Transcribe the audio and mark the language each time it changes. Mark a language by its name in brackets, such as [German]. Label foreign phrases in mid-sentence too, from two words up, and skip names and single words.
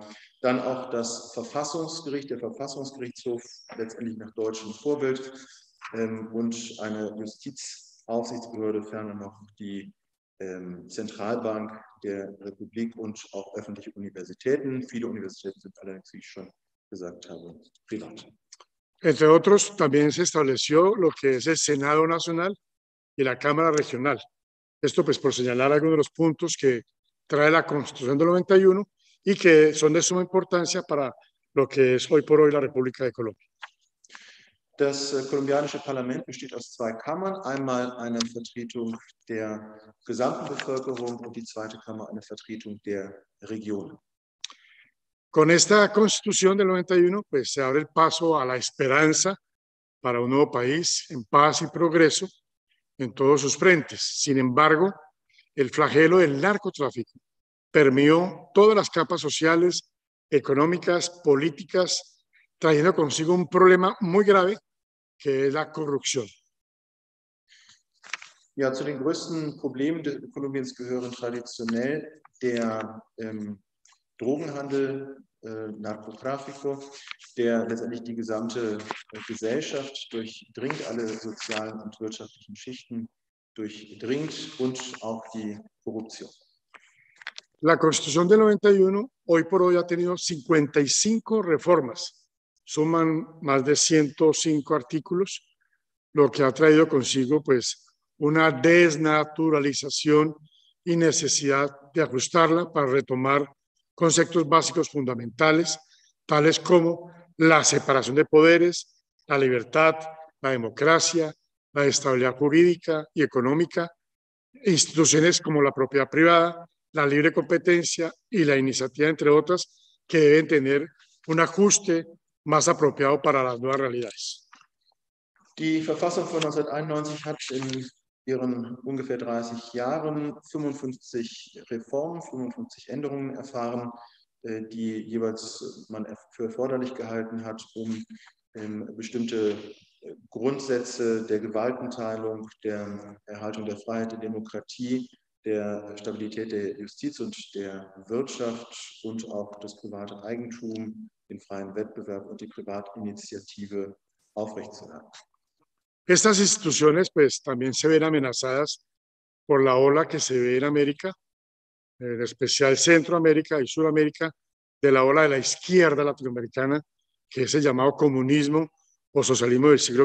[German] Dann auch das Verfassungsgericht, der Verfassungsgerichtshof, letztendlich nach deutschem Vorbild, und eine Justizaufsichtsbehörde, ferner noch die Zentralbank der Republik und auch öffentliche Universitäten. Viele Universitäten sind allerdings, wie ich schon gesagt habe, privat. [Spanish] Entre otros, también se estableció lo que es el Senado Nacional y la Cámara Regional. Esto pues por señalar algunos de los puntos que trae la Constitución del 91 y que son de suma importancia para lo que es hoy por hoy la República de Colombia. [German] Das kolumbianische Parlament besteht aus zwei Kammern. Einmal eine Vertretung der gesamten Bevölkerung und die zweite Kammer eine Vertretung der Regionen. [Spanish] Con esta Constitución del 91, pues se abre el paso a la esperanza para un nuevo país en paz y progreso en todos sus frentes. Sin embargo, el flagelo del narcotráfico permeó todas las capas sociales, económicas, políticas, trayendo consigo un problema muy grave que es la corrupción. [German] Ja, zu den größten Problemen Kolumbiens gehören traditionell der Drogenhandel, Narcotráfico, der letztendlich die gesamte Gesellschaft durchdringt, alle sozialen und wirtschaftlichen Schichten durchdringt und auch die Korruption. [Spanish] La Constitución del 91 hoy por hoy ha tenido 55 reformas, suman más de 105 artículos, lo que ha traído consigo pues una desnaturalización y necesidad de ajustarla para retomar conceptos básicos fundamentales, tales como la separación de poderes, la libertad, la democracia, la estabilidad jurídica y económica, instituciones como la propiedad privada, la libre competencia y la iniciativa, entre otras, que deben tener un ajuste más apropiado para las nuevas realidades. [German] Die Verfassung von 1991 hat in ihren ungefähr 30 Jahren 55 Reformen, 55 Änderungen erfahren, die jeweils man für erforderlich gehalten hat, um bestimmte Grundsätze der Gewaltenteilung, der Erhaltung der Freiheit, der Demokratie, der Stabilität der Justiz und der Wirtschaft und auch das private Eigentum, den freien Wettbewerb und die Privatinitiative aufrechtzuerhalten. [Spanish] Estas instituciones pues también se ven amenazadas por la ola que se ve en América, en especial Centroamérica y Sudamérica, de la ola de la izquierda latinoamericana, que es el llamado comunismo o socialismo del siglo